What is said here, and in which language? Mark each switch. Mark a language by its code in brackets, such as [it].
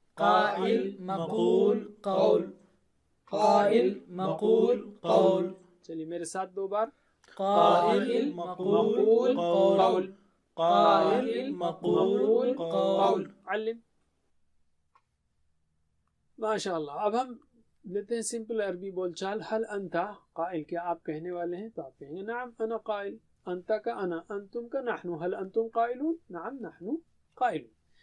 [ar] قائل مقول قول قائل مقول قول [ur] چلیے میرے ساتھ 2 بار. [ar] قائل مقول قول قائل مقول قول علم. [ur] ماشاء اللہ. اب ہم لیتے ہیں سمپل عربی بول چال. [ar] هل انت قائل [ur] کیا آپ کہنے والے ہیں تو آپ کہیں گے [ar] نعم انا قائل. [ur] انت کا انا انتم کا نحن. [ar] هل انتم قائلون نعم نحن قائلون.